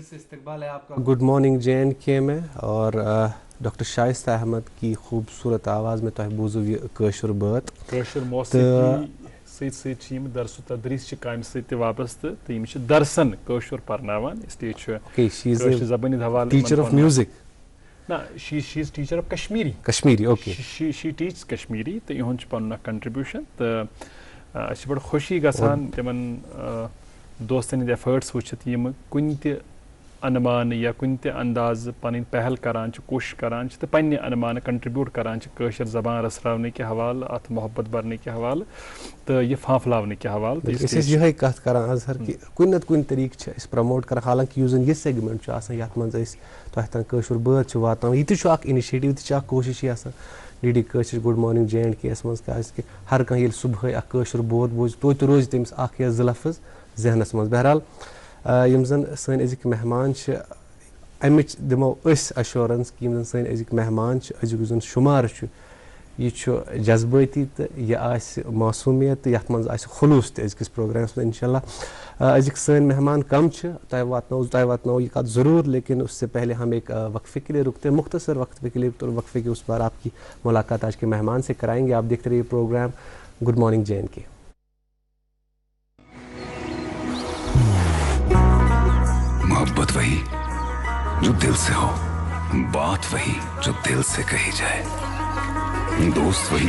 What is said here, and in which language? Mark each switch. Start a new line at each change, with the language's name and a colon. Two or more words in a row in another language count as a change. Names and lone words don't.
Hindi: इस्तकबाल है आपका गुड मॉर्निंग JNK में और डॉक्टर शाइस्ता अहमद की खूबसूरत आवाज़ में
Kashmiri: तोह बूजो ये कशुर बात कशुर मौसीकी सत दरस तदरीस काम सत वाबस्त तो दरसन कशुर परनावान इसलिए कशुर ज़बानी हवाले
English: teacher of music
Kashmiri: ना
English: she is teacher of Kashmiri okay she teaches Kashmiri
Kashmiri: तो इहुंच पन्ना contribution तो अच्छी बड़ खुशी गसान तमन दोस्तन एफर्ट्स वुचित यम कुन ते अनमान या कुन ते अंदाज पन पहल करान कोशिश करान तो पन्ने अनमान कंट्रीब्यूट करान कशर ज़बान रसरावने के हवाले अत मोहब्बत भरने के हवाले तो ये फाफलावने के हवाले ये कत करान अजहर कि कुन नत कुन तरीक इस प्रमोट कर हालांकि यूजन ये सेगमेंट यथ मज तह तन कशुर बात वातान यह इनिशिएटिव तह कोशिश डी कशर गुड मॉर्निंग JNK मज कि हर कह सुबह कशुर बोध बोझ तो रोज तमिस या ज़ लफ्ज़ जहनस मज बहरहाल यम जन सन अजिक मेहमान अमिच दिमो अश्योरेंस कि यम जन सन अजिक मेहमान अजुक जन शुमार यह जज्बाती तो यह मासूमियत यथ मज खुलूस अजिकस प्रोग्रामस में इंशाल्लाह अजिक सन मेहमान कम तय वातनो ये कत ज़रूर
Hindi: लेकिन उससे पहले हम एक वक्फे के लिए रुकते हैं मुख्तसर वक्फे के लिए तो वक्फे के उस बार आपकी मुलाकात आज के मेहमान से कराएंगे आप देखते रहिए प्रोग्राम गुड मॉर्निंग JNK मोहब्बत वही जो दिल से हो बात वही जो दिल से कही जाए दोस्त वही